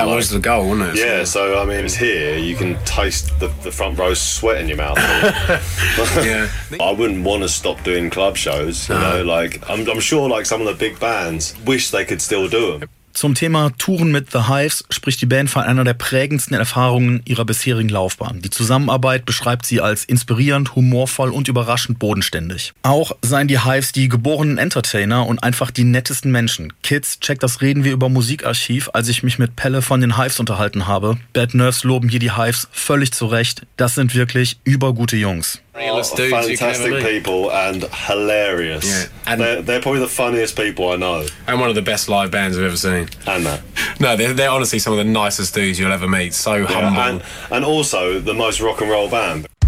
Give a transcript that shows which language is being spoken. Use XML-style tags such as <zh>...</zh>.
<en>And that was the goal, wasn't it? Yeah, so I mean, it's here, you can taste the front row sweat in your mouth. I wouldn't want to stop doing club shows, you know, like, I'm sure like some of the big bands wish they could still do them.</en> <de>Zum Thema Touren mit The Hives spricht die Band von einer der prägendsten Erfahrungen ihrer bisherigen Laufbahn. Die Zusammenarbeit beschreibt sie als inspirierend, humorvoll und überraschend bodenständig. Auch seien die Hives die geborenen Entertainer und einfach die nettesten Menschen. Kids, checkt das Reden wir über Musikarchiv, als ich mich mit Pelle von den Hives unterhalten habe. Bad Nerves loben hier die Hives völlig zu Recht. Das sind wirklich übergute Jungs.</de> <en>Oh, fantastic people and hilarious. Yeah. And they're probably the funniest people I know. And one of the best live bands I've ever seen. And that. No, they're honestly some of the nicest dudes you'll ever meet. So humble. And also the most rock and roll band.</en>